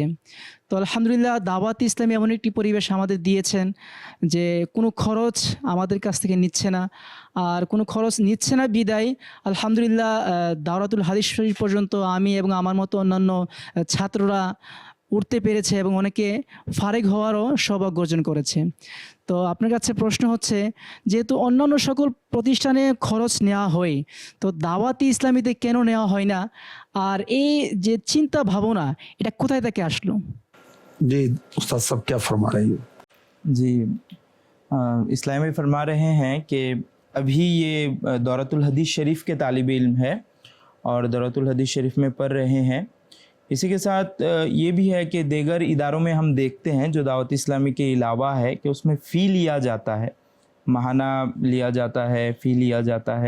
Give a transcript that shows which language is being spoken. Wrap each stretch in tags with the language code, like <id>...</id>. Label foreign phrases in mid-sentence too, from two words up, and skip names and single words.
<bn>তো আলহামদুলিল্লাহ দাওয়াত ইসলামী এমন একটি পরিবেশ আমাদের দিয়েছেন যে কোনো খরচ আমাদের কাছ থেকে নিচ্ছে না, আর কোনো খরচ নিচ্ছে না বিদায় আলহামদুলিল্লাহ দাওরাতুল হাদিস শরীফ পর্যন্ত আমি এবং আমার মতো অন্যান্য ছাত্ররা উঠতে পেরেছে এবং অনেকে ফারেক হওয়ারও সৌভাগ্য অর্জন করেছে। তো আপনার কাছে প্রশ্ন হচ্ছে, যেহেতু অন্যান্য সকল প্রতিষ্ঠানে খরচ নেওয়া হয়, তো দাওয়াতি ইসলামীতে কেন নেওয়া হয় না, আর এই যে চিন্তা ভাবনা এটা কোথায় থেকে আসলো?</bn> <ur>جی استاد صاحب کیا فرما رہے ہیں؟ جی اسلام میں فرما رہے ہیں کہ ابھی یہ دورۃ الحدیث شریف کے طالب علم ہے اور دورۃ الحدیث شریف میں پڑھ رہے ہیں۔ اسی کے ساتھ یہ بھی ہے کہ دیگر اداروں میں ہم دیکھتے ہیں جو دعوت اسلامی کے علاوہ ہے کہ اس میں فی لیا جاتا ہے، ماہانہ لیا جاتا ہے، فی لیا جاتا ہے۔</ur>